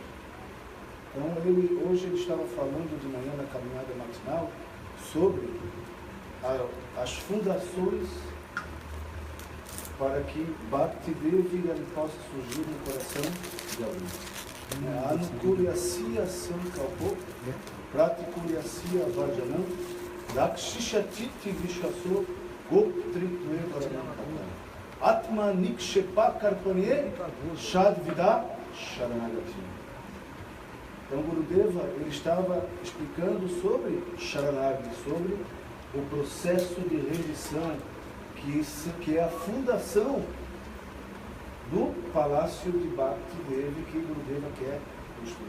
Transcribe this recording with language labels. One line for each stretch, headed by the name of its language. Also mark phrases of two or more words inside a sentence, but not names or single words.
Portuguese: Então, hoje ele estava falando de manhã na caminhada matinal sobre as fundações para que Bhakti Devi possa surgir no coração de alguém.
Sanskrit: Anukulya Sankalpo, Pratikulya Vajanam, Dakshishatiti Vishwaso, Goptritve Varanam, Atma Nikshepa Karpanye, Shadvida Sharanagati.
Portuguese: Então, Gurudeva, ele estava explicando sobre Sharanagati, sobre o processo de rendição, que é a fundação do palácio de Bhakti Devi que Gurudeva quer construir.